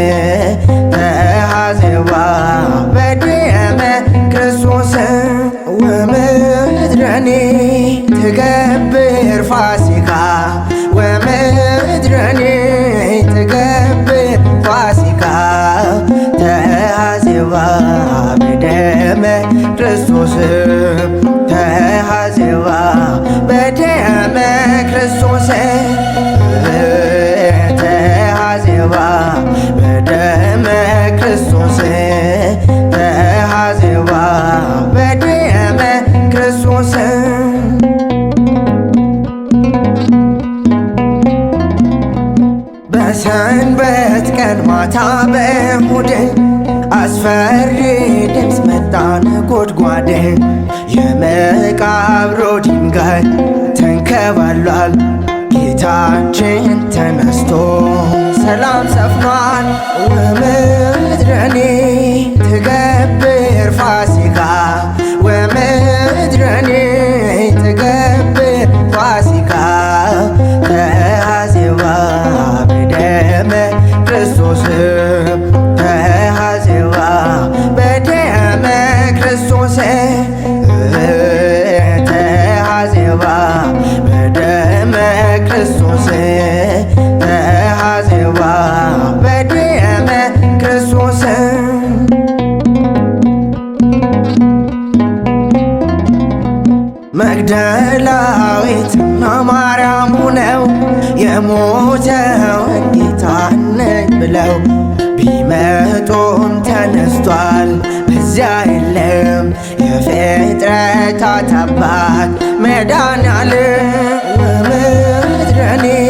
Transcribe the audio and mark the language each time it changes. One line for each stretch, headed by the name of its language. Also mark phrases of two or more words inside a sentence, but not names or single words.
Geez: ተሐዜባ በደመ ክርስቶስ ወምድረኒ ትገብር ፋሲካ ወምድረኒ ትገብር ፋሲካ ተሐዜባ በደመ ክርስቶስ ተሐዜባ በደመ ክርስቶስ ተሐዜባ በደመ ክርስቶስ ተሐዜባ በደመ ክርስቶስ
Amharic: በሰንበት ቀን ማታ በእሁድ አስፈሪ ድምፅ መጣ ነጎድጓድ የመቃብሩ ድንጋይ ተንከባሏል ጌታችን ተነስቶ ሰላም ሰፍኗል ወምድረኒ
Geez: ትገብር ፋሲካ ወምድረኒ ትገብር ፋሲካ ተሐዜባ በደመ ክርስቶስ ተሐዜባ በደመ ክርስቶስ ተሐዜባ በደመ ክርስቶስ ተሐዜባ በደመ ክርስቶስ
Amharic: መግደላዊትና ማርያም ሆነው የሞተውን ጌታን ብለው ቢመጡም ተነስቷል በዚያ የለም የፍጥረታት አባት መድኃኔዓለም ወምድረኒ